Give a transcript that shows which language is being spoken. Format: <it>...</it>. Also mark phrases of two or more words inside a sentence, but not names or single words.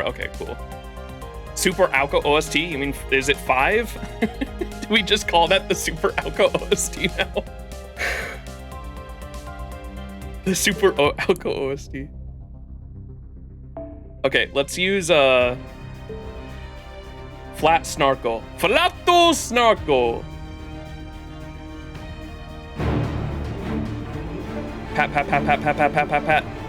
<en>Okay, cool. Super Aoko OST? You mean, is it 5? Do we just call that the Super Aoko OST now? The Super Aoko OST. Okay, let's use Flat Snarkle. Flato Snarkle! Pat, pat, pat, pat, pat, pat, pat, pat, pat.</en>